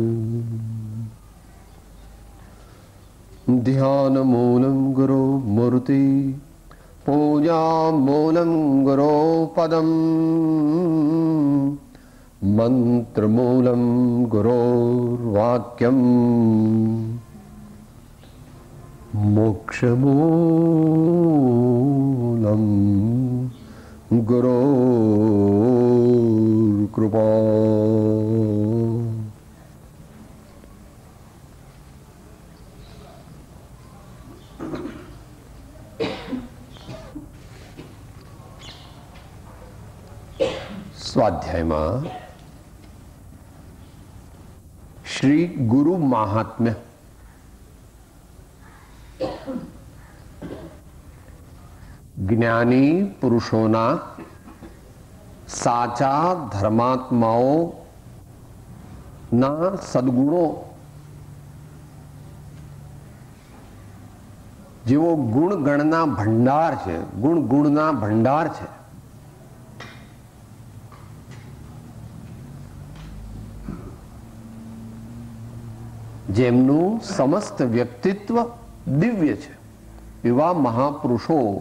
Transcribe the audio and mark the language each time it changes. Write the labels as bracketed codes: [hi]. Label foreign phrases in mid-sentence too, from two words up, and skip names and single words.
[sa] ध्यान मूलं गुरो मूर्ति, पूजा मूलं गुरो पदम, मंत्र मूलं गुरोर्वाक्यम, मोक्ष मूलं गुरोर्कृपा। [gu] स्वाध्यायમાં શ્રી ગુરુ મહાત્મ્ય જ્ઞાની પુરુષોના સાચા ધર્માત્માઓના સદગુણો જેવો ગુણગણના ભંડાર છે, ગુણના ભંડાર છે, જેમનું સમસ્ત વ્યક્તિત્વ દિવ્ય છે, એવા મહાપુરુષો